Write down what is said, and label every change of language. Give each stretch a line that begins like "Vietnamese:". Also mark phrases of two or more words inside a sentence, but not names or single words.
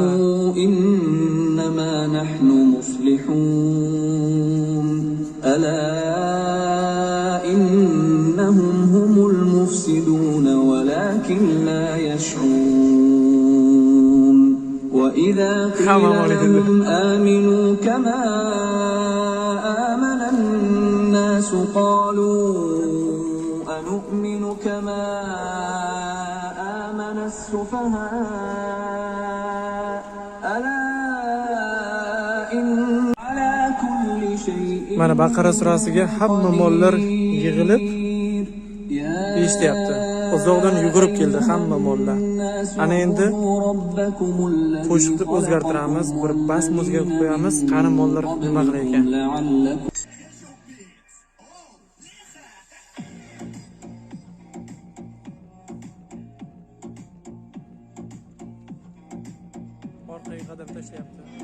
Arabic: إنما نحن مصلحون ألا إنهم هم المفسدون ولكن لا يشعرون وإذا قيل لهم آمنوا كما آمن الناس قالوا أنؤمن كما آمن السفهاء ألا إن على كل شيء
Uzbek: Mana Baqara surasiga hamma mollar yig'ilib eshityapti. Uzoqdan yugurib keldi hamma mollar. Ana endi qo'shiqni o'zgartiramiz, bir bas muzika qo'yamiz, qani mollar nima qilar ekan. Orqaga qadam tashlayapti.